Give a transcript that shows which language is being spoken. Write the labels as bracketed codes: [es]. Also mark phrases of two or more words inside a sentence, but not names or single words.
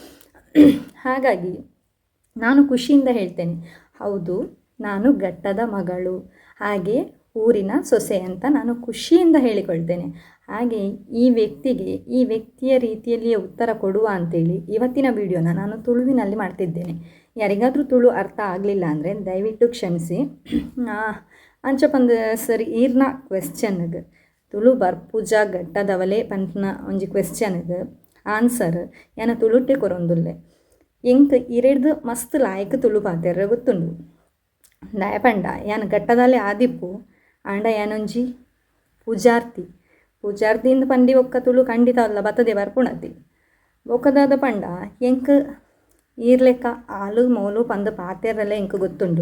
[kn] ಹಾಗಾಗಿ ನಾನು ಖುಷಿಯಿಂದ ಹೇಳ್ತೇನೆ, ಹೌದು ನಾನು ಘಟ್ಟದ ಮಗಳು, ಹಾಗೆ ಊರಿನ ಸೊಸೆ ಅಂತ ನಾನು ಖುಷಿಯಿಂದ ಹೇಳಿಕೊಳ್ತೇನೆ. ಹಾಗೆ ಈ ವ್ಯಕ್ತಿಯ ರೀತಿಯಲ್ಲಿಯೇ ಉತ್ತರ ಕೊಡುವ ಅಂತೇಳಿ ಇವತ್ತಿನ ವಿಡಿಯೋನ ನಾನು ತುಳುವಿನಲ್ಲಿ ಮಾಡ್ತಿದ್ದೇನೆ. ಯಾರಿಗಾದರೂ ತುಳು ಅರ್ಥ ಆಗಲಿಲ್ಲ ಅಂದರೆ ದಯವಿಟ್ಟು ಕ್ಷಮಿಸಿ. [tcy] ಅಂಚಪಂದ ಸರಿ ಈರ್ನ ಕ್ವೆಶ್ಚನ್ಗೆ ತುಳು ಬರ್ಪುಜ ಘಟ್ಟದವಲೆ ಪಂಪ್ನ ಒಂಜಿ ಕ್ವೆಶ್ಚನ್ಗೆ ಆನ್ಸರ್ ಯಾನ ತುಳುಟ್ಟೆ ಕೊರೊಂದುಲ್ಲೆ. ಎಂಕ್ ಇರೆಡ್ದು ಮಸ್ತ್ ಲಾಯಕ್ ತುಳು ಪಾತೆರ್ರೆ ಗೊತ್ತುಂಡು. ದಯಪಂಡ ಯಾನ ಘಟ್ಟದಲ್ಲೇ ಆದಿಪ್ಪು ಆಂಡ ಯಾನೊಂಜಿ ಪೂಜಾರ್ತಿಯಿಂದ ಪಂಡಿ ಒಕ್ಕ ತುಳು ಖಂಡಿತ ಅಲ್ಲ ಬತ್ತದೆ ಬರ್ಪುಣತಿ ಬೊಕ್ಕದಾದ ಪಂಡ ಎಂಕ್ ಈರ್ಲೆಕ್ಕ ಆಲು ಮೋಲು ಪಂದು ಪಾತೆರಲ್ಲೇ ಎಂಕ್ ಗೊತ್ತುಂಡು.